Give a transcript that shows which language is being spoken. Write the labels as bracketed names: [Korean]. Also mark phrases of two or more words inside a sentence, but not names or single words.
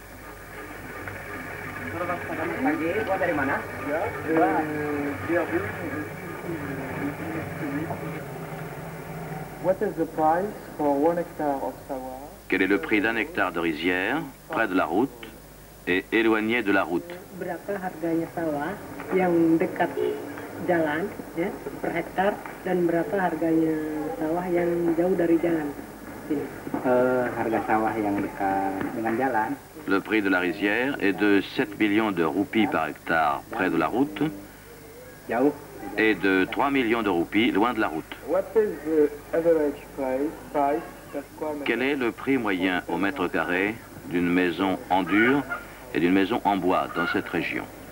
[French] Quel est le prix d'un hectare de rizière près de la route et éloigné de la route? [Indonesian] Berapa harganya sawah yang dekat jalan ya per hektar dan berapa harganya sawah yang jauh dari jalan? Sini. Harga sawah yang dekat dengan jalan. [French] Le prix de la rizière est de 7 millions de roupies par hectare près de la route et de 3 millions de roupies loin de la route. Quel est le prix moyen au mètre carré d'une maison en dur et d'une maison en bois dans cette région?